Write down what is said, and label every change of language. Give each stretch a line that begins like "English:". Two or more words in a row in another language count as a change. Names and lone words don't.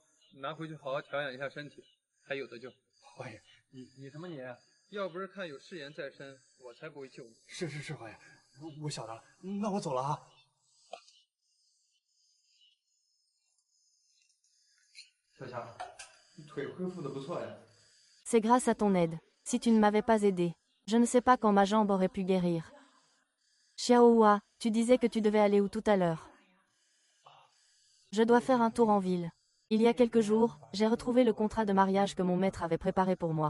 Chinese: 拿回去好好调养一下身体，还有的救。华爷，你什么你？要不是看有誓言在身，我才不会救你。是，华爷，我晓得了，那我走了啊。小强，你腿恢复的不错呀。
French: C'est grâce à ton aide. Si tu ne m'avais pas aidé, je ne sais pas quand ma jambe aurait pu guérir. Xiaohua, tu disais que tu devais aller où tout à l'heure? Je dois faire un tour en ville. Il y a quelques jours, j'ai retrouvé le contrat de mariage que mon maître avait préparé pour moi.